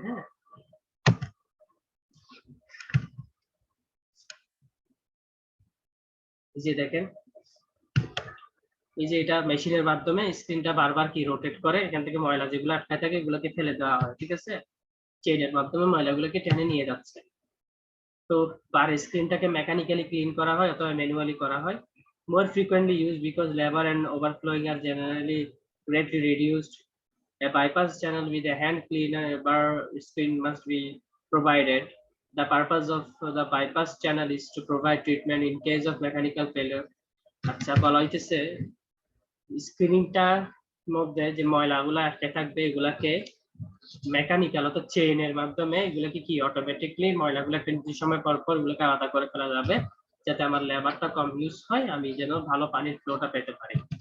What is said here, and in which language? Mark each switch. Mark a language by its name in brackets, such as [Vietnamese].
[Bangla] হ্যাঁ, এই যে দেখেন, এই যে এটা মেশিনের মাধ্যমে স্ক্রিনটা বারবার কি রোটেট করে, এখান থেকে ময়লা যেগুলো আটকায় থাকে এগুলোকে ফেলে দেওয়া হয়, ঠিক আছে। চেইনের মাধ্যমে ময়লাগুলোকে টেনে নিয়ে যাচ্ছে। তো বার স্ক্রিনটাকে মেকানিক্যালি ক্লিন করা হয় অথবা ম্যানুয়ালি করা হয়। [English] More frequently used because labor and overflowing are generally greatly reduced. A bypass channel with a hand cleaner bar screen must be provided. The purpose of the bypass channel is to provide treatment in case of mechanical failure. [Bangla] আচ্ছা, বলা হইতেছে স্ক্রিনিংটার মধ্যে যে ময়লাগুলো আটকে থাকবে এগুলাকে mechanical অর্থাৎ চেইনের মাধ্যমে এগুলোকে কি অটোমেটিকলি ময়লাগুলো একটা নির্দিষ্ট সময় পর পর এগুলোকে আলাদা করে ফেলা যাবে, যাতে আমার লেবারটা কম ইউজ হয়, আমি যেন ভালো পানির ফ্লোটা পেতে পারি।